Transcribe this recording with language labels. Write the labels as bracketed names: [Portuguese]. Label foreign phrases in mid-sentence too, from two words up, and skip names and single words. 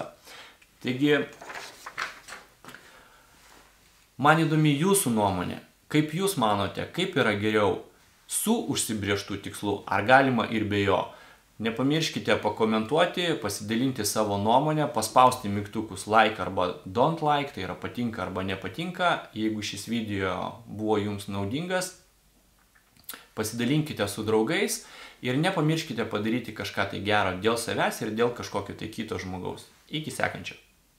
[Lithuanian] Taigi, man įdomi jūsų nuomonė, kaip jūs manote, kaip yra geriau su užsibrėžtų tikslu, ar galima ir be jo. Nepamirškite pakomentuoti, pasidalinti savo nuomonę, paspausti mygtukus like arba [English] don't like, [Lithuanian] tai yra patinka arba nepatinka. Jeigu šis video buvo jums naudingas, pasidalinkite su draugais ir nepamirškite padaryti kažką tai gero dėl savęs ir dėl kažkokio tai kito žmogaus. Iki sekančio.